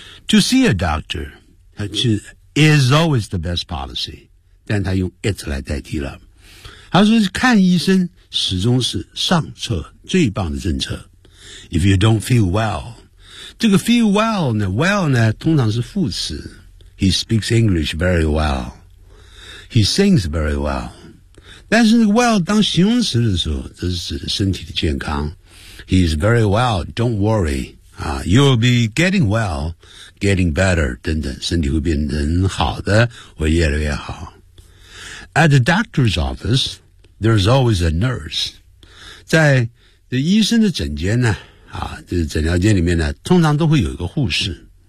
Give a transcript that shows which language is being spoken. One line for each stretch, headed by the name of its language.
English: To see a doctor, is always the best policy.
Chinese: 但他用 it 来代替了。他说看医生始终是上策，最棒的政策。
English: If you don't feel well,
Chinese: 这个 feel well 呢 ,well 呢通常是副词。
English: He speaks English very well. He sings very well.
Chinese: 但是 well 当形容词的时候，这是指身体的健康。
English: He is very well, don't worry.
Chinese: 啊 ，
English: You will be getting well, getting better，
Chinese: 等等，身体会变成好的，会越来越好。
English: At the doctor's office, there's always a nurse.
Chinese: 在这医生的诊间呢，啊，这诊疗间里面呢，通常都会有一个护士。